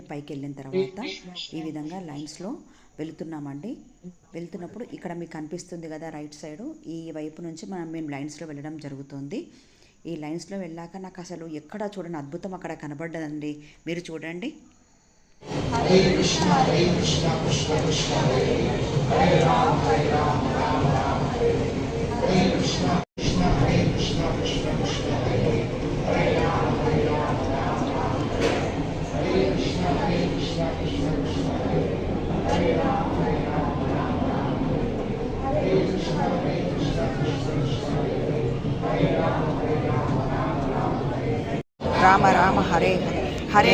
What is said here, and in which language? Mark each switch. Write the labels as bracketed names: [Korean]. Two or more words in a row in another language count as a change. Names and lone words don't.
[Telugu] పైకి వెళ్ళిన తర్వాత ఈ విధంగా లైన్స్లో వెళుతున్నామండి. వెళ్తున్నప్పుడు ఇక్కడ మీకు కనిపిస్తుంది కదా [English] right side, [Telugu] ఈ వైపు నుంచి మేము లైన్స్లో వెళ్ళడం జరుగుతుంది. ఈ లైన్స్లో వెళ్ళాక నాకు అసలు ఎక్కడ చూడని అద్భుతం అక్కడ కనబడ్డదండి. మీరు చూడండి. [Sanskrit] హరే కృష్ణ హరే కృష్ణ కృష్ణ కృష్ణ హరే హరే రామ హరే రామ రామ రామ హరే హరే కృష్ణ కృష్ణ హరే కృష్ణ కృష్ణ కృష్ణ హరే హరే రామ హరే రామ రామ రామ హరే కృష్ణ హరే కృష్ణ కృష్ణ కృష్ణ హరే హరే రామ హరే రామ రామ రామ హరే కృష్ణ హరే కృష్ణ కృష్ణ కృష్ణ హరే హరే రామ హరే రామ రామ రామ హరే రామ రామ హరే హరే